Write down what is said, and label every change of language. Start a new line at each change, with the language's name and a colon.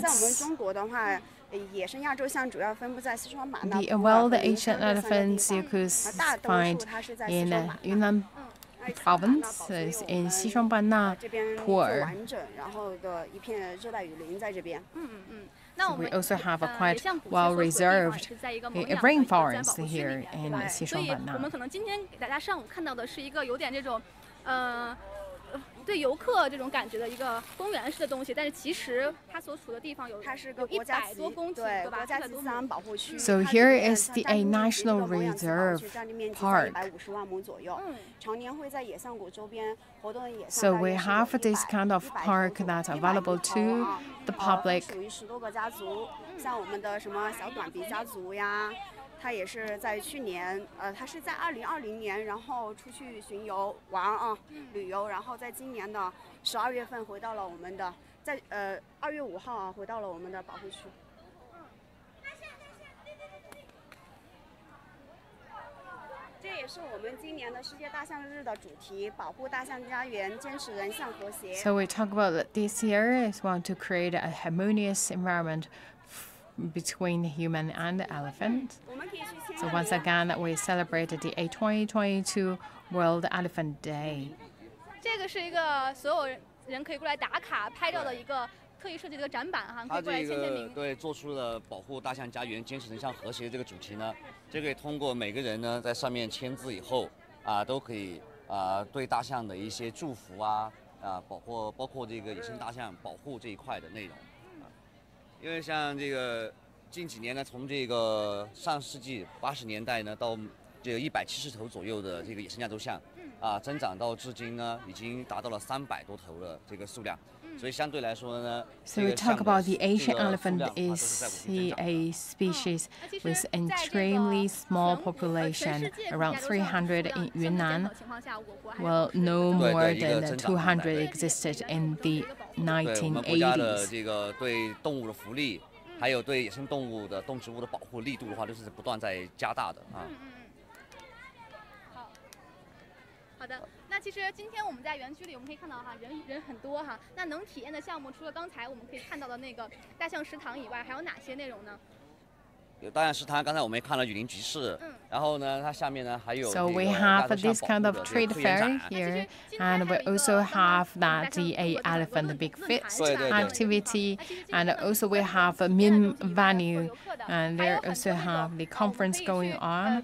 Chinese: 在我们中国的话，野生亚洲象主要分布在西双版纳。
English: The wild Asian elephants you could find in Yunnan province, in Xishuangbanna 坡。
Chinese: 然后的一片热带雨林在这边。
English: So we also have a quite well-reserved rainforest here in Xishuangbanna.
Chinese: 所以我们可能今天给大家上午看到的是一个有点这种，对游客这种感觉的一个公园式的东西，但是其实它所处的地方它是个100多公顷，对吧？国家级自然保护区。
English: So here is the national reserve park.
Chinese: 150万亩左右，常年会在野象谷周边活动的野象。
English: So we have this kind of park that's available to the public.
Chinese: 属于10多个家族，像我们的什么小短鼻家族呀。他也是在去年，他是在2020年，然后出去巡游玩旅游，然后在今年的12月份回到了我们的，在2月5号回到了我们的保护区。这也是我们今年的世界大象日的主题，保护大象家园，坚持人象和谐。
English: So we talk about that this year is want to create a harmonious environment between human and elephant. So once again, we celebrated the 2022 World Elephant Day.
Chinese: 这个是一个所有人可以过来打卡拍照的一个特意设计的一个展板哈，可以过来签名。对，做出了保护大象家园、坚持人象和谐这个主题呢，这个通过每个人呢在上面签字以后都可以对大象的一些祝福包括这个野生大象保护这一块的内容。因为像这个近几年呢，从这个上世纪80年代呢，到这个170头左右的这个野生亚洲象，增长到至今呢，已经达到了300多头的这个数量。所以相对来说呢，
English: So we talk about the Asian elephant is a species with extremely small population, around 300 in Yunnan. Well, no more than 200 existed in the 1980s.
Chinese: 这个对动物的福利，还有对野生动物的动植物的保护力度的话，都是不断在加大的好的。那其实今天我们在园区里，我们可以看到人很多哈。那能体验的项目，除了刚才我们可以看到的那个大象食堂以外，还有哪些内容呢？有大象食堂，刚才我们也看了雨林集市，然后呢，它下面呢还有
English: So we have this kind of trade fair here, and we also have that the elephant big feast activity, and also we have a main venue, and there also have the conference going on.